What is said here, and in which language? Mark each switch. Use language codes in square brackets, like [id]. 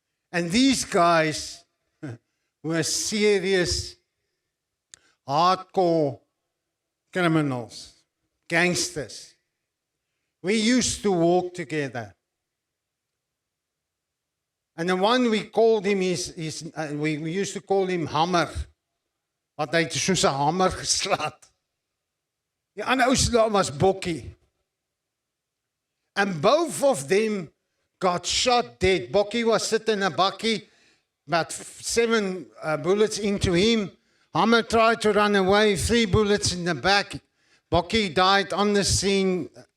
[en] And these guys were serious, hardcore criminals, gangsters. We used to walk together. And the one we called him we used to call him Hammer. [af] Want hy het soos 'n hamer geslaat. Die ander ou se naam was Bokkie. [en] And both of them got shot dead. Bokkie was sitting in a bakkie, about 7 bullets into him. Hammer tried to run away, 3 bullets in the back. Bokkie died on the scene.